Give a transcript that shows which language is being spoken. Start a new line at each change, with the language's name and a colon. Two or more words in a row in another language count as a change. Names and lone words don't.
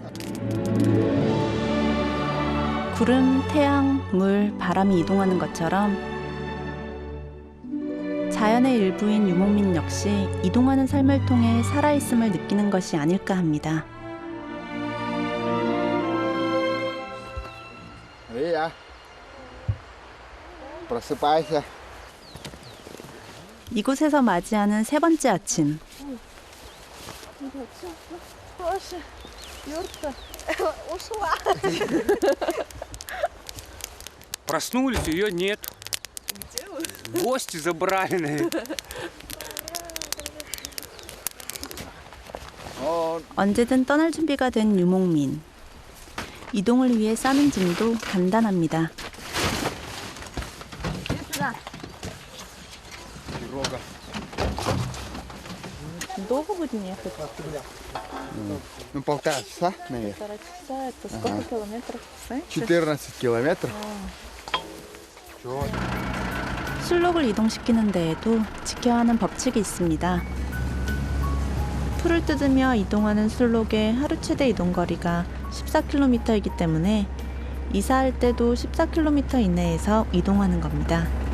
Korean: 구름, 태양, 물, 바람이 이동하는 것처럼 자연의 일부인 유목민 역시 이동하는 삶을 통해 살아있음을 느끼는 것이 아닐까 합니다.
Russian: Ия, просыпайся.
Korean: 이곳에서 맞이하는 세 번째 아침.
Russian: Проснулись, ее нет. Гости забрали, наверное.
Korean: 언제든 떠날 준비가 된 유목민. 이동을 위해 싸는 짐도 간단합니다.
Russian: Долго будем ехать? Ну, 1,5 часа, наверное. 1,5 часа. Это сколько километров? 14 километров.
Korean: 술록을 이동시키는 데에도 지켜야 하는 법칙이 있습니다. 풀을 뜯으며 이동하는 술록의 하루 최대 이동 거리가 14km이기 때문에 이사할 때도 14km 이내에서 이동하는 겁니다.